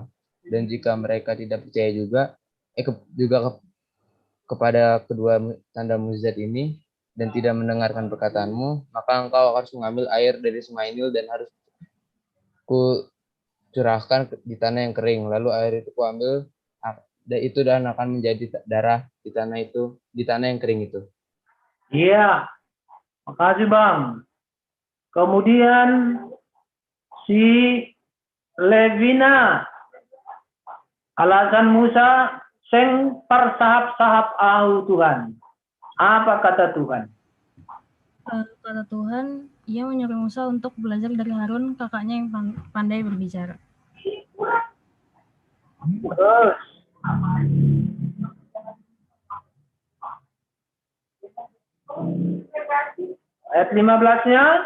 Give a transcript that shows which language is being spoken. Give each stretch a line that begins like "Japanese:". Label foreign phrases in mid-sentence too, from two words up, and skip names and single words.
Indonesian: Dan jika mereka tidak percaya kepada kedua tanda mukjizat ini dan tidak mendengarkan perkataanmu, maka engkau harus mengambil air dari sungai Nil dan harus curahkan di tanah yang kering. Lalu air itu kuambil dan akan menjadi darah di tanah yang kering itu. Iya, makasih Bang. Kemudian si Levina, alasan Musa
Batak Simalungun: seng persahap-sahap au
Indonesian: Tuhan. Apa kata Tuhan? Kata Tuhan, ia menyuruh Musa untuk belajar dari Harun, kakaknya yang pandai berbicara. Terus. Ayat 15-nya.